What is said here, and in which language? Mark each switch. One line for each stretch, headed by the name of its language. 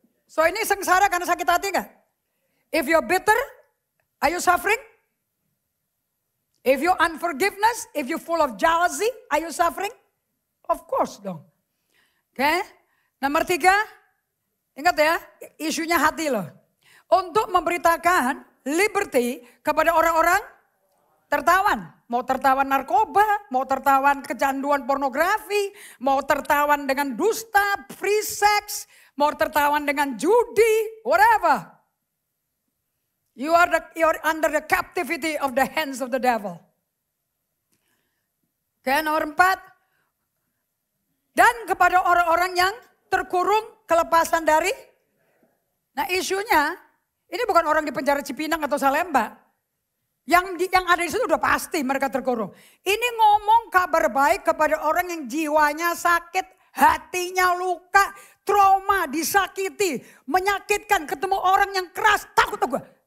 Indonesian: So ini sengsara karena sakit hati gak?
English: If you're bitter, are you suffering? If you're unforgiveness, if you're full of jealousy, are you suffering? Of course
Indonesian: dong. Oke. Nomor 3, ingat ya, isunya hati loh. Untuk memberitakan liberty kepada orang-orang tertawan. Mau tertawan narkoba, mau tertawan kecanduan pornografi, mau tertawan dengan dusta, free sex, mau tertawan dengan judi, whatever.
English: You're under the captivity of the hands of the devil.
Indonesian: Oke, nomor 4. Dan kepada orang-orang yang terkurung kelepasan dari. Nah isunya, ini bukan orang di penjara Cipinang atau Salemba. Yang ada di situ udah pasti mereka terkurung. Ini ngomong kabar baik kepada orang yang jiwanya sakit, hatinya luka, trauma, disakiti, menyakitkan, ketemu orang yang keras, takut gue.